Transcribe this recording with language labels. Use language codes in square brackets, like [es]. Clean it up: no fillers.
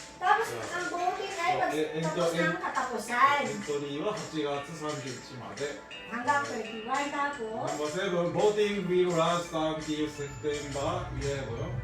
[tl] Tapos ang voting ay tapos ng katapusan. [ja] エントリーは8月30日まで。 [tl] Hanggang 31 tapos. [en] Number 7, voting will last until September 11.